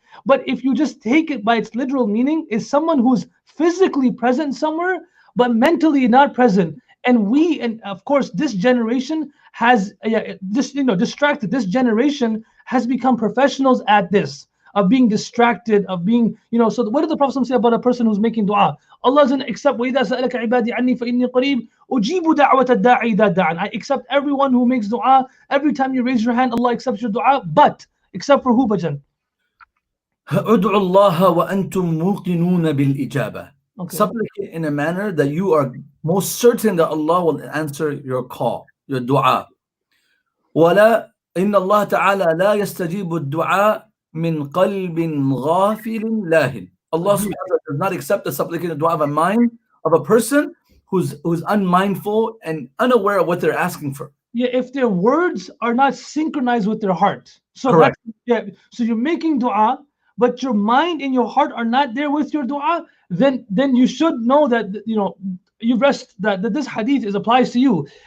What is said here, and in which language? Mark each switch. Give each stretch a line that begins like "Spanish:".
English: But if you just take it by its literal meaning, is someone who's physically present somewhere but mentally not present. And of course, this generation has distracted. This generation has become professionals at this, of being distracted, of being, so what did the Prophet say about a person who's making dua? Allah doesn't accept,
Arabic: وَإِذَا سَأَلَكَ عِبَادِي عَنِّي فَإِنِّي قَرِيبٌ أُجِيبُ دَعْوَةَ الدَّاعِ إِذَا دَعَانِ.
English: I accept everyone who makes dua. Every time you raise your hand, Allah accepts your dua. But except for who, Bhajan?
Arabic: ادعوا الله وأنتم موقنون بالإجابة.
English: Supplicate in a manner that you are most certain that Allah will answer your call, your dua.
Arabic: ولا إن الله تعالى لا يستجيب الدعاء من قلب غافل لاهٍ.
English: Allah SWT does not accept the supplicated dua of a mind of a person who's unmindful and unaware of what they're asking for. Yeah, if their words are not synchronized with their heart. So correct. So you're making dua, but your mind and your heart are not there with your dua, then you should know that you rest that this hadith applies to you.